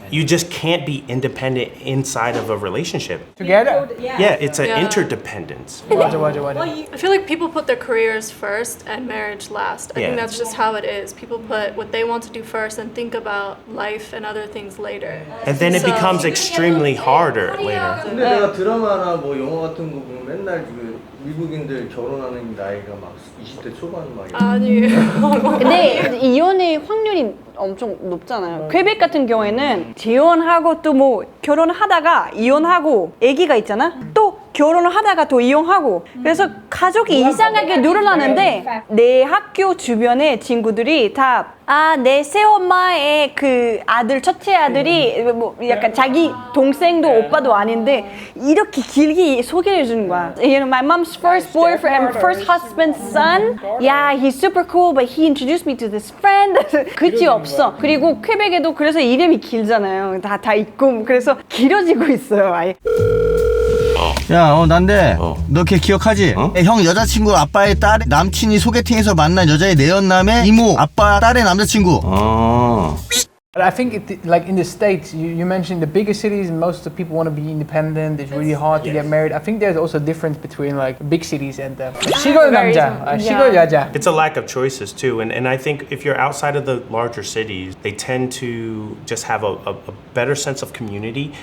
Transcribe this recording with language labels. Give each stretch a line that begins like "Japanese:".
English: You just can't be independent inside of a relationship. Together. Yeah, it's an Yeah. interdependence.
Korean: 맞아.
English: I feel like people put their careers first and marriage last. I Yeah. think that's just how it is. People put what they want to do first and think about life and other things later. And then it So- becomes extremely harder later.
Korean: 근데 내가 드라마나 뭐 영화 같은 거 보면 맨날 그 미국인들 결혼하는 나이가 막 20대 초반 막 이런. 아니. 근데 이혼의 확률이 엄청 높잖아요. 퀘벡 같은 경우에는 재혼하고 또 뭐 결혼하다가 이혼하고 아기가 있잖아. 또 결혼을 하다가 또 이혼하고. 그래서 가족이 이상하게 늘어나는데 내 학교 주변의 친구들이 다 내 새엄마의 그 아들 첫째 아들이 뭐 약간 자기 동생도 오빠도 아닌데 이렇게 길게 소개해 주는 거야.
English: You know, my mom's first boyfriend, first husband's son. Yeah, he's super cool, but he introduced me to this friend.
Korean: 그치 없어. 그리고 퀘벡에도 그래서 이름이 길잖아요. 다 있고 그래서 길어지고 있어요. 아예. 야, 난데 너 걔 기억하지? 형 여자친구 아빠의 딸 남친이 소개팅에서 만난 여자의 내연남의 이모 아빠 딸의 남자친구.
English: But I think like in the States, you mentioned the bigger cities, most of the people want to be independent. It's really hard to get married. I think there's also a difference between like big cities and
Korean: 시골 남자, 시골 여자.
English: It's a lack of choices too, and I think if you're outside of the larger cities, they tend to just have a better sense of community.